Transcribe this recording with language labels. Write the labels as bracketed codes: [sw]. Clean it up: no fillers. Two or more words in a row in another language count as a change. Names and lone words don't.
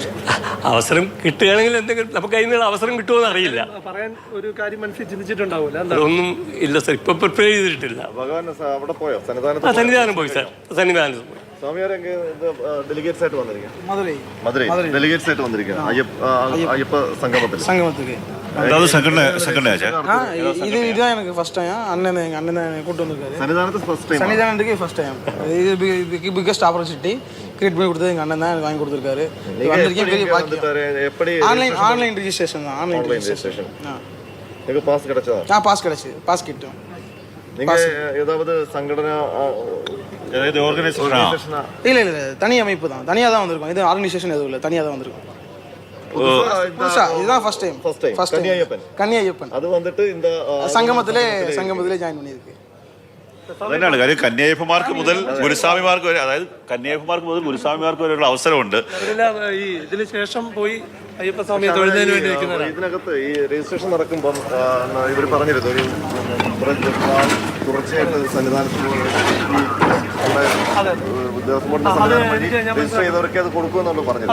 [ml] അവസരം കിട്ടുകയാണെങ്കിൽ എന്തെങ്കിലും നമുക്ക് അതിനുള്ള അവസരം കിട്ടുമെന്ന് അറിയില്ല. പറയാൻ ഒരു കാര്യം മനസ്സിൽ ചിന്തിച്ചിട്ടുണ്ടാവില്ല. അതൊന്നും ഇല്ല സാർ, ഇപ്പൊ പ്രിപ്പയർ ചെയ്തിട്ടില്ല. അവിടെ പോയോ? സന്നിധാനം പോയി സാർ, സന്നിധാനത്ത് പോയി. ഡെലിഗേറ്റ്സ് ആയിട്ട് വന്നിരിക്കുക. മധുരൈ ഡെലിഗേറ്റ്സ് ആയിട്ട് വന്നിരിക്കുക അയ്യപ്പ സംഗമത്തിൽ. [ta] இதுதான் எனக்கு [en] first time. [ta] அண்ணன் கூட்டு வந்திருக்காரு சன்னிதானத்துக்கு [en] first time. [ta] இது [en] biggest opportunity create [ta] பண்ணி கொடுத்தது எங்கள் அண்ணன் தான் எனக்கு வாங்கி கொடுத்துருக்காரு. வந்திருக்கேன், பெரிய பாக்கியம். [en] online registration [ta] தான். [en] online registration. [ta] பாஸ் கிடைச்சதா? பாஸ் கிடைச்சி, பாஸ் கிட்டும். நீங்கள் ஏதாவது சங்கடனை இல்லை இல்லை, தனி அமைப்பு தான், தனியாக தான் வந்திருக்கோம். இது ஆர்கனைசேஷன் எதுவும் இல்லை, தனியாக தான் வந்திருக்கோம். இதுதான் [en] first time. [ta] கன்னி ஐயப்பன் அது வந்துட்டு இந்த சங்கமத்திலே ஜாயின் பண்ணியிருக்கு. [ml] അതന്നെയാണ് കാര്യം. കന്യായപ്പന്മാർക്ക് മുതൽ ഗുരുസ്വാമിമാർക്ക് വരെ, അതായത് കന്യായപ്പന്മാർക്ക് മുതൽ ഗുരുസ്വാമിമാർക്ക് വരെയുള്ള അവസരമുണ്ട്. ഈ ഇതിന് ശേഷം പോയി അയ്യപ്പസ്വാമിയെ തൊഴുന്നതിന് വേണ്ടി ഇതിനകത്ത് ഈ രജിസ്ട്രേഷൻ നടക്കുമ്പം ഇവർ പറഞ്ഞിരുന്നു ഒരു തുടർച്ചയായിട്ട് സന്നിധാനത്തിൽ രജിസ്റ്റർ ചെയ്തവർക്ക് അത് കൊടുക്കുമെന്നുള്ള പറഞ്ഞത്.